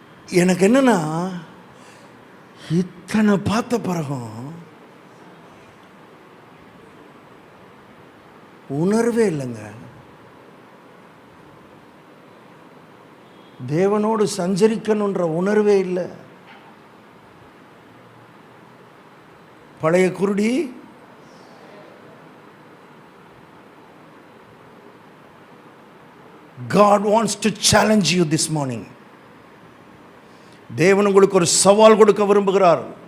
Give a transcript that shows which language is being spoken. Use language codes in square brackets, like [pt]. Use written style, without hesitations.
[ta] எனக்கு என்னன்னா, இத்தனை பார்த்த பிறகும் உணர்வே இல்லைங்க. தேவனோடு சஞ்சரிக்கணுன்ற உணர்வே இல்லை. பழைய குருடி [en] God wants to challenge you this morning. [ta] தேவன் உங்களுக்கு ஒரு சவால் கொடுக்க விரும்புகிறார்.